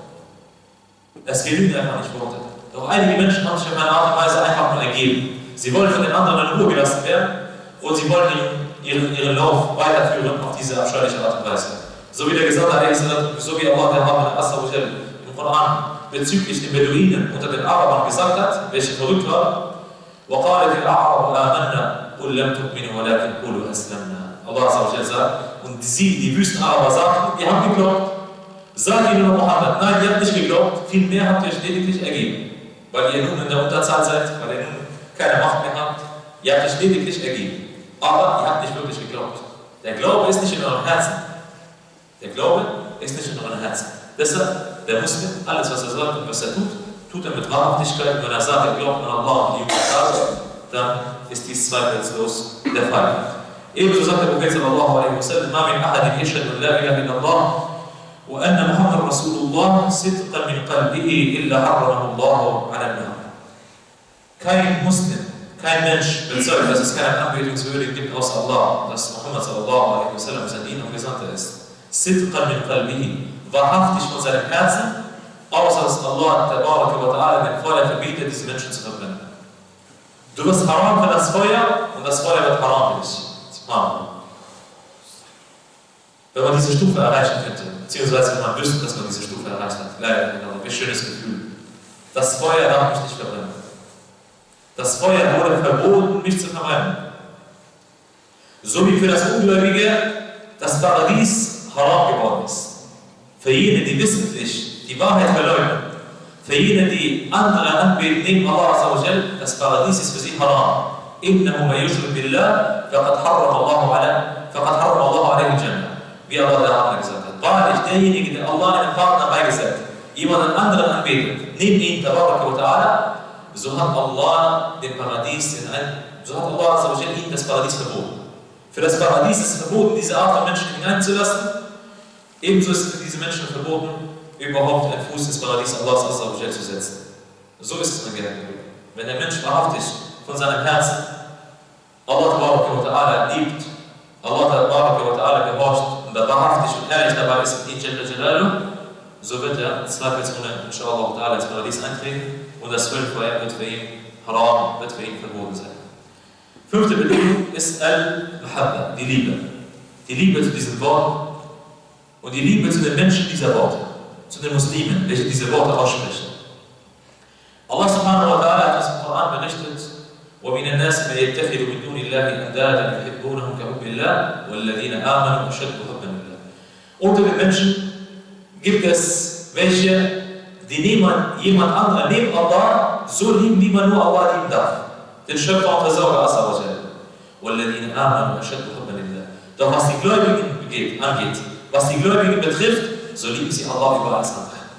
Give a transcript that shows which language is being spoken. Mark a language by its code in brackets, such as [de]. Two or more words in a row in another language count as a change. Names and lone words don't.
[de] Es genügen einfach nicht Worte. Doch einige Menschen haben sich auf eine Art und Weise einfach nur ergeben. Sie wollen von den anderen in Ruhe gelassen werden und sie wollen ihren Lauf weiterführen auf diese abscheuliche Art und Weise. So wie der Gesandte, so wie Allah der Erhabene im Koran bezüglich den Beduinen unter den Arabern gesagt hat, welche verrückt waren. [ar] وَقَالَتِ الْأَعْرَابُ آمَنَّا قُلْ لَمْ تُؤْمِنُوا وَلَكِنْ قُولُوا أَسْلَمْنَا. [de] Allah sagt, und sie, die Wüstenaraber, sagten, ihr habt geglaubt. Sagt ihnen Muhammad, nein, ihr habt nicht geglaubt, vielmehr habt ihr euch lediglich ergeben. Weil ihr nun in der Unterzahl seid, weil ihr nun keine Macht mehr habt, ihr habt euch lediglich ergeben. Aber ihr habt nicht wirklich geglaubt. Der Glaube ist nicht in eurem Herzen. Der Glaube ist nicht in eurem Herzen. Deshalb, der Muslim, alles was er sagt und was er tut er mit Wahrhaftigkeit. Wenn er sagt, er glaubt an Allah und die Jungen, dann ist dies zweifellos der Fall. Ebenso sagt der Prophet [ar] صلى الله عليه وسلم ما من أحد يشهد أن لا إله إلا الله وأن محمدا رسول الله صدقا من قلبه إلا حرمه الله على النار. [de] Kein Muslim, kein Mensch bezeugt, dass es keinen Anbetungswürdigen gibt außer Allah, dass [ar] محمد صلى الله عليه وسلم [de] sein Diener und Gesandter ist. [ar] صدقا من قلبه, [de] wahrhaftig von seinem Herzen, außer dass [ar] الله تبارك وتعالى [de] den Feuer verbietet, diese Menschen zu verbrennen. Du wirst haram für das Feuer und das Feuer wird haram für dich. Wenn man diese Stufe erreichen könnte, beziehungsweise wenn man wüsste, dass man diese Stufe erreicht hat, leider, wie schönes Gefühl. Das Feuer darf mich nicht verbrennen. Das Feuer wurde verboten, mich zu verbrennen. So wie für das Ungläubige das Paradies haram geworden ist. Für jene, die wissentlich die Wahrheit verleugnen, für jene, die andere anbeten neben [ar] الله عز وجل, [de] das Paradies ist für sie haram. [ar] إنه من يشرك بالله فقد حرم الله عليه الجنة. [de] Wie Allah da gesagt hat. Wahrlich, derjenige, der Allah einen Partner beigesetzt, jemanden anderen anbetet, neben ihm, [ar] تبارك وتعالى, [de] so hat Allah den Paradies, so hat [ar] الله عز وجل [de] ihm das Paradies verboten. Für das Paradies ist es verboten, diese Art von Menschen hineinzulassen. Ebenso ist es für diese Menschen verboten, überhaupt einen Fuß ins Paradies Allahs [ar] عز وجل [de] zu setzen. So ist es, mein Geliebter. Wenn der Mensch wahrhaftig von seinem Herzen [ar] الله تبارك وتعالى [de] liebt, [ar] الله تبارك وتعالى [de] gehorcht und er wahrhaftig und ehrlich dabei ist mit ihm, so wird er zweifelsohne, [ar] إن شاء الله تعالى, [de] ins Paradies eintreten und das Höhlenfeuer wird für ihn haram, wird für ihn verboten sein. 5. Bedingung ist Al-Mahabba, die Liebe. Die Liebe zu diesem Wort und die Liebe zu den Menschen dieser Worte, zu den Muslimen, welche diese Worte aussprechen. [ar] الله سبحانه وتعالى [de] hat uns im Koran berichtet, [ar] وَمِنَ النَّاسِ مَن يَتَّخِذُ مِن دُونِ اللَّهِ أَندَادًا يُحِبُّونَهُم كَحُبِّ اللَّهِ وَالَّذِينَ آمَنُوا أَشَدُّ حُبًّا لِلَّهِ. [de] Unter den Menschen gibt es welche, die jemand anderen neben Allah so lieben, wie man nur Allah lieben darf. Den Schöpfer und Versorger [ar] عز وجل. وَالَّذِينَ آمَنُوا أَشَدُّ حُبًّا لِلَّهِ. [de] Doch was die Gläubigen angeht, was die Gläubigen betrifft, so lieben sie Allah über alles andere.